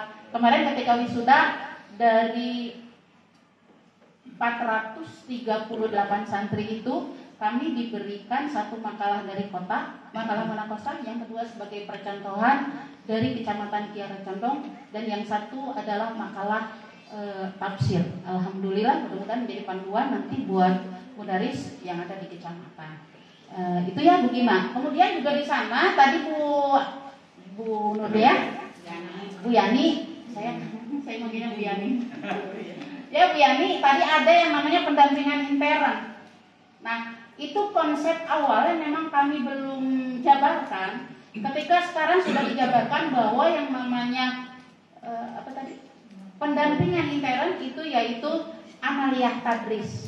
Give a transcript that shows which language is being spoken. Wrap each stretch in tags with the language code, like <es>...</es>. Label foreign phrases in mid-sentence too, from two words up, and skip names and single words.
<id>Kemarin ketika wisuda dari 438 santri itu kami diberikan satu makalah dari kota, makalah Manakosta, yang kedua sebagai percontohan dari Kecamatan Kiara Condong, dan yang satu adalah makalah tafsir. Alhamdulillah, mudah-mudahan menjadi panduan nanti buat mudaris yang ada di kecamatan. Itu ya Bu Gima. Kemudian juga di sana tadi Bu Nurdea, Bu Yani, saya manggilnya Bu Yani. Ya Bu Yani, tadi ada yang namanya pendampingan intern. Nah, itu konsep awalnya memang kami belum jabarkan. Ketika sekarang sudah dijabarkan bahwa yang namanya pendampingan intern itu yaitu</id> <ar>عملية تدريس.</ar>